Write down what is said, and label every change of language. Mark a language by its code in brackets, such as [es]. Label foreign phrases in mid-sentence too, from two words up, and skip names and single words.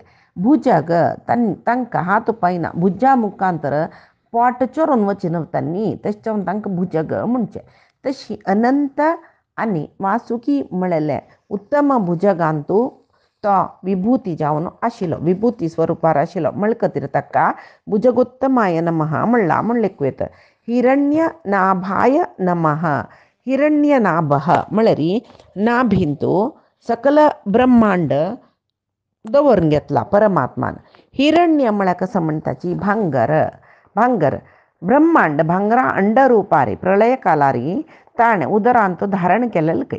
[kok] भुजग तांकां हात पायना भुजा मुखांतर पोट चोरून वचना न्ही तशें जावन तांकां भुजग म्हणचें. तशी अनंत आनी वासुकी म्हणलेले उत्तम भुजगांतू तो विभूती जावन आशिल्लो विभूती स्वरुपार आशिल्लो म्हळ खातीर ताका [sa] भुजगोत्तमाय नमः [kok] म्हणला म्हूण लेखूं येता. [sa] हिरण्य नाभाय नमः. [kok] हिरण्य नाभः म्हळ्यार नाभिंतू सकल ब्रह्मांड दवरून घेतला परमात्मान. हिरण्य म्हळ्यार कसं म्हणटाची भांगर ब्रह्मांड भांगरा अंड रुपारी प्रलय कालारी ताणें उदरांत धारण केलेलें खंय.